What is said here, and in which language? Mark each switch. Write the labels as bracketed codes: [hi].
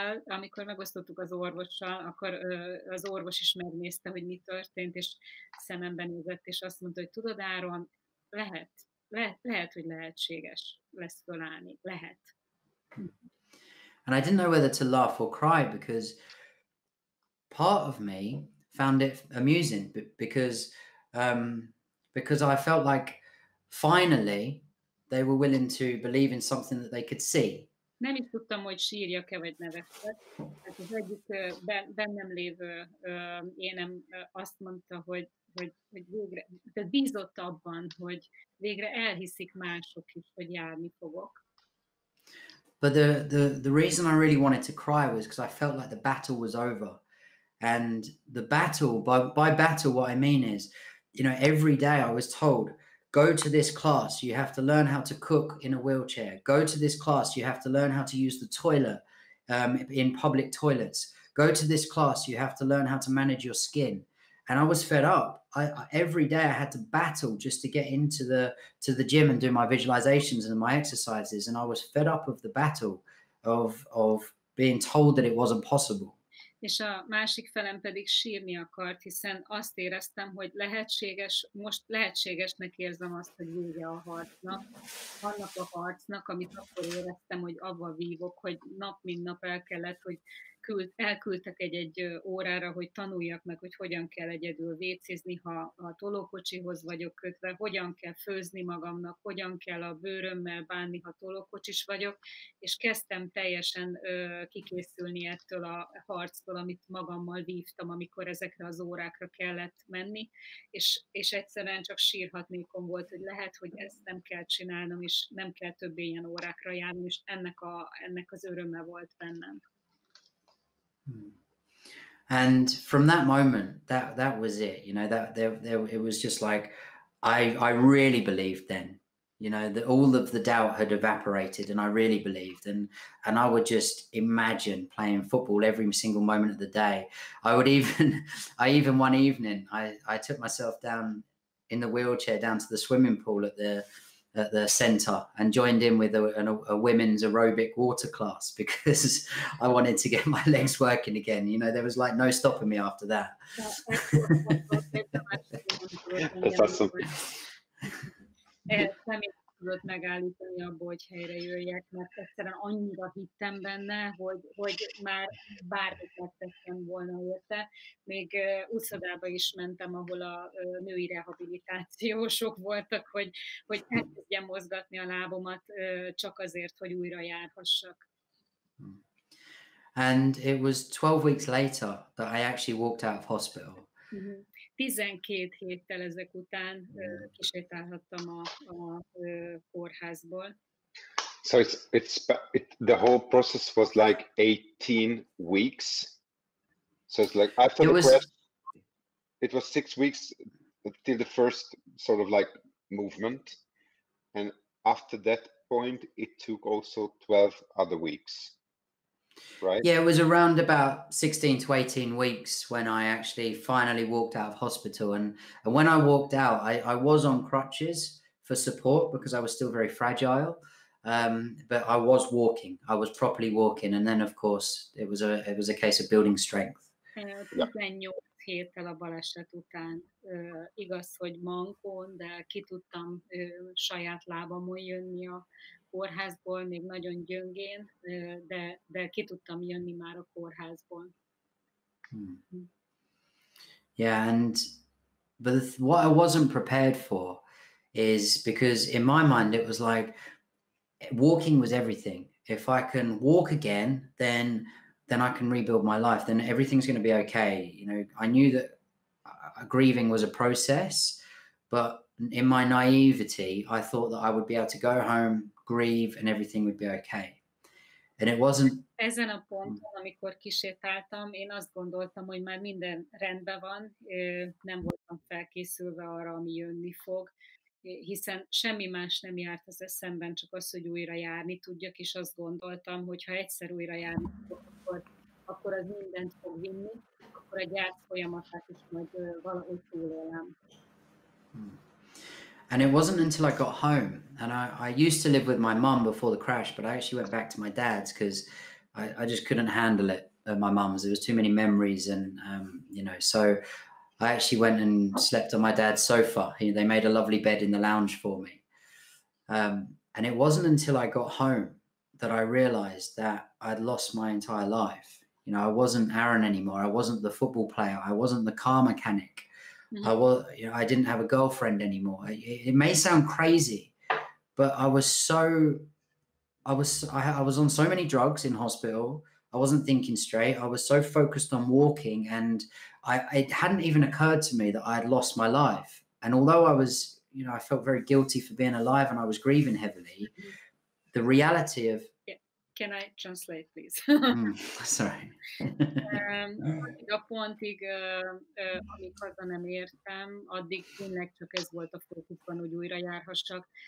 [hu] Amikor megosztottuk az orvossal, akkor az orvos is megnézte, hogy mi történt, és szememben nézett, és azt mondta, hogy tudod, Áron, lehet, hogy lehetséges lesz fölállni. Lehet. [en] And I didn't know whether to laugh or cry, because part of me found it amusing, because I felt like finally they were willing to believe in something that they could see. [hu] Nem is tudtam, hogy sírjak-e, vagy nevesszek. Hát az egyik bennem lévő énem azt mondta, hogy végre, de bízott abban, hogy végre elhiszik mások is, hogy járni fogok. [en] But the reason I really wanted to cry was because I felt like the battle was over. And the battle, by battle, what I mean is, every day I was told, go to this class, you have to learn how to cook in a wheelchair. Go to this class, you have to learn how to use the toilet in public toilets. Go to this class, you have to learn how to manage your skin. And I was fed up. Every day I had to battle just to get into the gym and do my visualizations and my exercises. And I was fed up of the battle of being told that it wasn't possible. [hu] És a másik felem pedig sírni akart, hiszen azt éreztem, hogy most lehetségesnek érzem azt, hogy vége a harcnak. Annak a harcnak, amit akkor éreztem, hogy abba vívok, hogy nap mint nap el kellett, hogy elküldtek egy órára, hogy tanuljak meg, hogy hogyan kell egyedül vécézni, ha a tolókocsihoz vagyok kötve, hogyan kell főzni magamnak, hogyan kell a bőrömmel bánni, ha tolókocsis vagyok, és kezdtem teljesen kikészülni ettől a harctól, amit magammal vívtam, amikor ezekre az órákra kellett menni, és egyszerűen csak sírhatnékom volt, hogy lehet, hogy ezt nem kell csinálnom, és nem kell többé ilyen órákra járni, és ennek az öröme volt bennem. [en] And from that moment, that was it. It was just like I really believed then. That all of the doubt had evaporated, and I really believed, and I would just imagine playing football every single moment of the day. I even one evening I took myself down in the wheelchair down to the swimming pool at the centre and joined in with a women's aerobic water class, because I wanted to get my legs working again. There was like no stopping me after that. That's awesome. [hu] Nem tudott megállítani abból, hogy helyre jöjjek, mert egyszerűen annyira hittem benne, hogy már bármit megtettem volna érte. Még úszodába is mentem, ahol a női rehabilitációsok voltak, hogy elkezdjem mozgatni a lábomat csak azért, hogy újra járhassak. [en] And it was 12 weeks later that I actually walked out of hospital. [hu] 12 héttel ezek után kisétálhattam a kórházból. [en] So the whole process was like 18 weeks. So it's like after the crash, it was 6 weeks till the first sort of like movement, and after that point, it took also 12 other weeks. Right? Yeah, it was around about 16 to 18 weeks when I actually finally walked out of hospital. And when I walked out, I was on crutches for support because I was still very fragile. But I was walking. I was properly walking. And then, of course, it was a case of building strength. [hu] 18 héttel a baleset után. Igaz, hogy mankón, de ki tudtam saját lábamon jönni a kórházból, még nagyon gyöngén, de ki tudtam jönni már a kórházból. [en] Yeah, but what I wasn't prepared for is, because in my mind it was like, walking was everything. If I can walk again, then I can rebuild my life. Then everything's going to be okay. You know, I knew that grieving was a process, but in my naivety, I thought that I would be able to go home, grieve, and everything would be okay. And it wasn't. [hu] Ezen a ponton, amikor kisétáltam, én azt gondoltam, hogy már minden rendben van, nem voltam felkészülve arra, ami jönni fog, hiszen semmi más nem járt az eszemben, csak az, hogy újra járni tudjak, és azt gondoltam, hogy ha egyszer újra járni tudok, akkor az mindent fog vinni, akkor a gyász folyamatát is majd valahogy túlélem. [en] And it wasn't until I got home, and I used to live with my mum before the crash, but I actually went back to my dad's because I just couldn't handle it at my mum's. There was too many memories, and you know, so I actually went and slept on my dad's sofa. They made a lovely bed in the lounge for me. And it wasn't until I got home that I realized that I'd lost my entire life. You know, I wasn't Aaron anymore. I wasn't the football player. I wasn't the car mechanic. Mm-hmm. I didn't have a girlfriend anymore. It may sound crazy, but I was on so many drugs in hospital. I wasn't thinking straight. I was so focused on walking, and it hadn't even occurred to me that I had lost my life. And although I felt very guilty for being alive and I was grieving heavily, the reality of... Can I translate, please? Sorry. [hu] Addig a pontig, amíg haza nem értem, addig tényleg csak ez volt a fókuszban, hogy újra járhassak.